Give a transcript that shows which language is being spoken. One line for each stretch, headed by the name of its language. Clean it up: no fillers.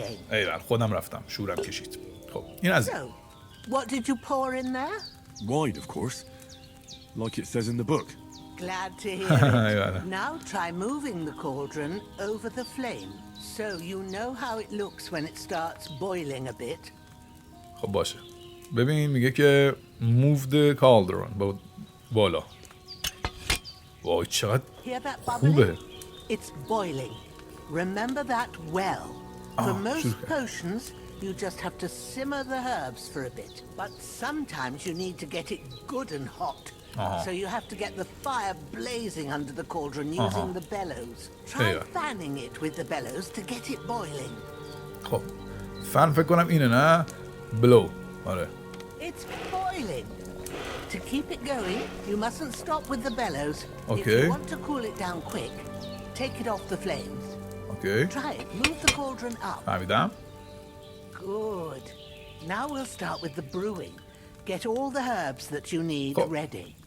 Persian: ایول خودم رفتم شورم کشید. خب این از این.
English: What did you pour in there? Wine, of course. Like it says in the book. Glad to hear it. Now try moving the cauldron over the flame. So you know how it looks when it starts boiling a bit.
Persian: خب باشه. ببین میگه که
English: move the cauldron
Persian: بالا. وای چقدر خوبه.
English: It's boiling. Remember that well. For most potions, you just have to simmer the herbs for a bit. But sometimes you need to get it good and hot. So you have to get the fire blazing under the cauldron using the bellows. Try fanning it with the bellows to get it boiling.
Persian: خب فن فکر کنم اینه نه؟ blow. آره.
English: It's boiling. To keep it going, you mustn't stop with the bellows. Okay. If you want to cool it down quick, take it off the flames. Okay. Try it. Move the cauldron up.
Persian: فهمیدم.
English: Good. Now we'll start with the brewing. Get all the herbs that you need ready.